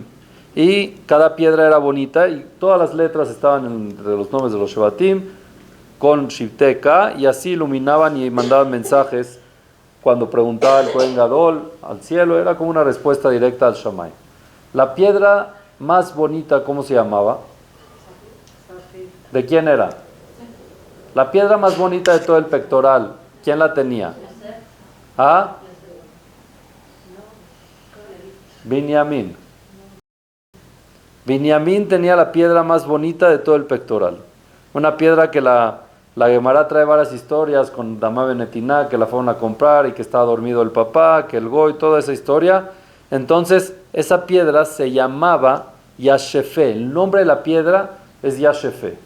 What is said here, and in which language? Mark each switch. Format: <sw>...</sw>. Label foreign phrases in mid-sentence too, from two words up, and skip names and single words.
<es>Y cada piedra era bonita y todas las letras estaban entre los nombres de los Shevatim con Shivteka, y así iluminaban y mandaban mensajes cuando preguntaba el</es> <he>כהן גדול</he> <es>al cielo. Era como una respuesta directa al Shammai. La piedra más bonita, ¿cómo se llamaba? ¿De quién era? La piedra más bonita de todo el pectoral, ¿quién la tenía? ¿Ah? Binyamin. Binyamin tenía la piedra más bonita de todo el pectoral. Una piedra que la Gemara trae varias historias con Damá Benetina, que la fueron a comprar y que estaba dormido el papá, que el Goy, toda esa historia. Entonces, esa piedra se llamaba Yashefe. El nombre de la piedra es Yashefe.</es>